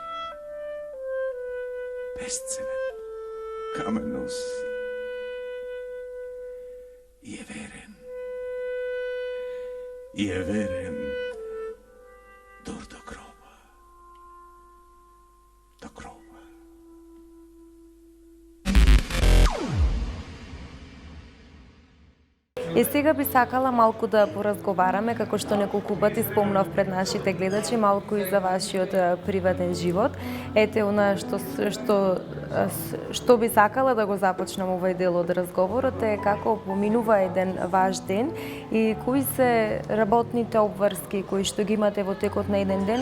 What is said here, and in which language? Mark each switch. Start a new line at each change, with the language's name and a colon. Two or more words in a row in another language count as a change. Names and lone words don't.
Macedonian: Безценет камен носи. И е верен дур до гроба. До гроба. И сега би сакала малку да поразговараме, како што неколку пати спомнав пред нашите гледачи, малку и за вашиот приватен живот. Ете она што би сакала да го започнам овој дел од разговорот е како поминува еден ваш ден и кои се работните обврски кои што ги имате во текот на еден ден.